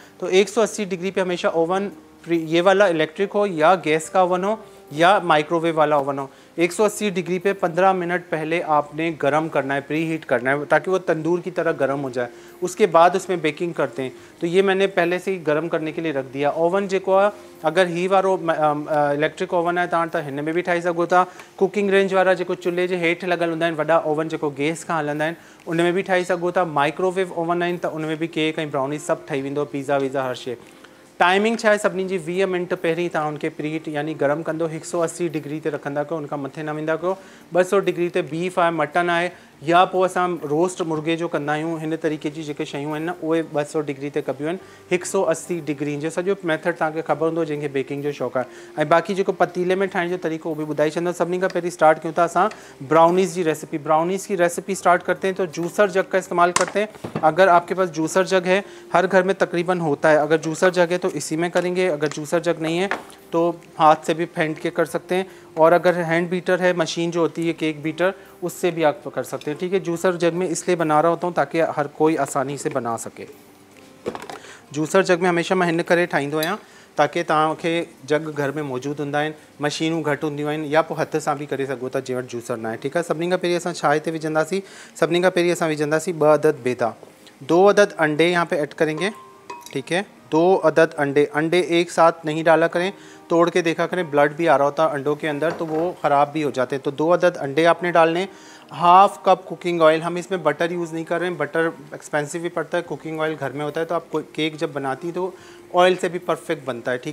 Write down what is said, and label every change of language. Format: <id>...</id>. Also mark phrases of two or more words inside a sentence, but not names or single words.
<ur>تو 180 ڈگری پہ ہمیشہ اوون، یہ والا الیکٹرک ہو یا گیس کا اوون ہو یا مائیکروویو والا اوون ہو، 180 ڈگری پہ 15 منٹ پہلے آپ نے گرم کرنا ہے,</ur> <en>pre heat</en> <ur>کرنا ہے، تاکہ وہ تندور کی طرح گرم ہو جائے. اس کے بعد اس میں بیکنگ کرتے ہیں۔ تو یہ میں نے پہلے سے ہی گرم کرنے کے لیے رکھ دیا.</ur> <sd>ओवन जेको आहे, अगर ही वारो इलेक्ट्रिक ओवन है तव्हां त हिन में भी ठाही सघो था।</sd> <en>cooking range</en> <sd>वारा जेको चुल्हे जे हेठि लॻल हूंदा आहिनि, वॾा ओवन जेको गैस खां हलंदा आहिनि, उन में भी ठाही सघो था।</sd> <en>microwave oven</en> <sd>आहिनि त उन में भी केक ऐं ब्राउनी सभु ठही वेंदो, पिज़्ज़ा वीज़ा हर शइ। टाइमिंग छा आहे, सभिनी जी 20 मिनट पहिरीं तव्हां उनखे</sd> <en>pre heat</en> <sd>यानी गरम कंदो, 180 डिग्री ते रखंदा कयो, उनखां मथे न वेंदा कयो। 200 डिग्री ते बीफ आहे, मटन आहे, या पोइ असां रोस्ट मुर्गे जो कंदा आहियूं, हिन तरीक़े जी जेके शयूं आहिनि न, उहे 200 डिग्री ते कबियूं आहिनि। 180 डिग्री जो सॼो मेथड तव्हांखे ख़बर हूंदो, जंहिंखे बेकिंग जो शौक़ु आहे। ऐं बाक़ी जेको पतीले में ठाहिण जो तरीक़ो उहो बि ॿुधाए छॾंदो। सभिनी खां पहिरीं स्टार्ट कयूं था असां ब्राउनीज़ जी रेसिपी।</sd> <ur>براؤنیز کی ریسپی اسٹارٹ کرتے ہیں تو</ur> <en>juicer jug</en> <ur>کا استعمال کرتے ہیں. اگر آپ کے پاس</ur> <en>juicer jug</en> <ur>ہے، ہر گھر میں تقریباً ہوتا ہے، اگر</ur> <en>juicer jug</en> <ur>ہے تو اسی میں کریں گے. اگر</ur> <en>juicer jug</en> <ur>نہیں ہے تو ہاتھ سے بھی پھینٹ کے کر سکتے ہیں، اور اگر</ur> <en>hand beater</en> <ur>ہے، مشین جو ہوتی ہے</ur> <en>cake beater,</en> <ur>اس سے بھی آپ کر سکتے ہیں. ٹھیک ہے.</ur> <en>juicer jug</en> <ur>میں اس لیے بنا رہا ہوتا ہوں تاکہ ہر کوئی آسانی سے بنا سکے.</ur> <en>juicer jug</en> <sd>में हमेशा मैं हिन करे ठाहींदो आहियां ताकि तव्हांखे जग घर में मौजूदु हूंदा आहिनि, मशीनूं घटि हूंदियूं आहिनि, या पोइ हथ सां भी करे सघो था जंहिं वटि जूसर न आहे। ठीकु आहे। सभिनी खां पहिरीं असां छा हिते विझंदासीं, सभिनी खां पहिरीं असां विझंदासीं 2 अदद बेदा,</sd> <ur>2 عدد انڈے یہاں پہ ایڈ کریں گے. ٹھیک ہے. 2 عدد انڈے، انڈے ایک ساتھ نہیں ڈالا کریں، توڑ کے دیکھا کریں، بلڈ بھی آ رہا ہوتا ہے انڈوں کے اندر، تو وہ خراب بھی ہو جاتے ہیں. تو 2 عدد انڈے آپ نے ڈالنے.</ur> <en>half cup cooking oil,</en> <ur>ہم اس میں</ur> <en>butter use</en> <ur>نہیں کر رہے ہیں,</ur> <en>butter expensive</en> <ur>بھی پڑتا ہے,</ur> <en>cooking oil</en> <ur>گھر میں ہوتا ہے، تو آپ کیک جب بناتی تو آئل سے بھی پرفیکٹ بنتا ہے.</ur>